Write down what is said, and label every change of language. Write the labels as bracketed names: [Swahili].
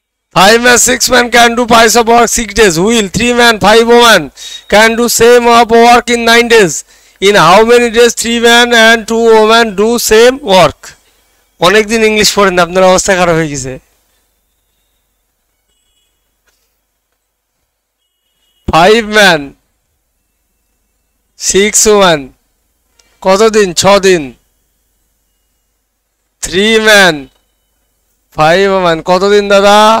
[English] Five man, six man can do piece of work 6 days. Will 3 man, 5 women can do same of work in 9 days. In how many days 3 men and 2 women do same work? [Bangla] অনেকদিন English পড়েন না, আপনার অবস্থা খারাপ হয়ে গেছে। [English] 5 man 6 women [Bangla] কতদিন? 6 দিন। [English] 3 man 5 women [Bangla] কতদিন দাদা?